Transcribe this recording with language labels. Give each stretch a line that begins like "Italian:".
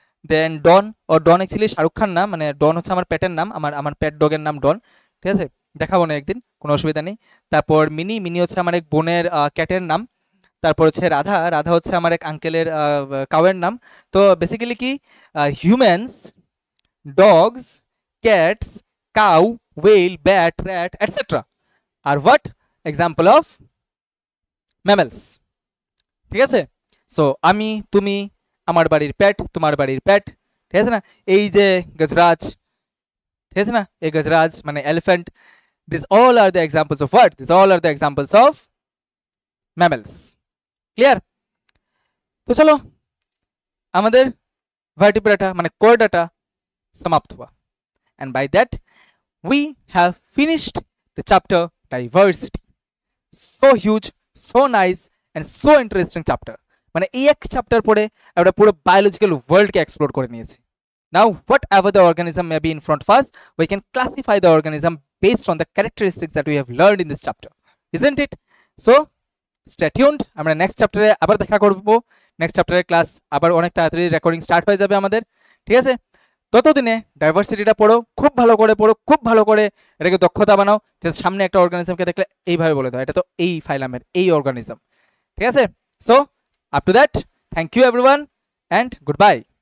Bangla: দেন ডন actually Shahrukh Khan না, মানে ডন হচ্ছে আমার পেটের নাম, আমার পেট ডগের নাম ডন, ঠিক আছে, দেখাবো না একদিন, কোনো অসুবিধা নেই। তারপর মিনি হচ্ছে আমার এক বোনের ক্যাটের নাম। তারপর হচ্ছে রাধা হচ্ছে আমার এক আঙ্কেলের কাউয়ের নাম। তো বেসিক্যালি কি,
English: Humans, dogs, cats, cow, whale, bat, rat, etc. are what example of mammals,
Bangla: ঠিক আছে। সো আমি, তুমি, আমার বাড়ির প্যাট, তোমার বাড়ির প্যাট, ঠিক আছে না। এই যে গজরাজ, ঠিক আছে না, এই গজরাজ মানে elephant,
English: This all are the examples of what, this all are the examples of mammals.
Bangla: Clear? তো চলো আমাদের ভার্টিব্রেটা মানে কোর্ডাটা সমাপ্ত
Hindi: हुआ,
English: and by that we have finished the chapter diversity. So huge, so nice and so interesting chapter.
Bangla: মানে এই এক chapter পড়ে আমরা পুরো বায়োলজিক্যাল ওয়ার্ল্ডকে এক্সপ্লোর করে নিয়েছি।
English: Now whatever the organism may be in front of us, we can classify the organism based on the characteristics that we have learned in this chapter, isn't it? So stay tuned,
Bangla: আমরা next চ্যাপ্টারে আবার দেখা করব। Next চ্যাপ্টারের class আবার অনেক তাড়াতাড়ি recording start হয়ে যাবে আমাদের, ঠিক আছে। ততদিনে ডাইভার্সিটিটা পড়ো, খুব ভালো করে পড়ো, খুব ভালো করে এটাকে দক্ষতা বানাও, যে সামনে একটা অর্গানিজমকে দেখলে এইভাবে বলে দাও এটা তো এই ফাইলামের এই অর্গানিজম, ঠিক আছে।
English: So up to that, thank you everyone and goodbye.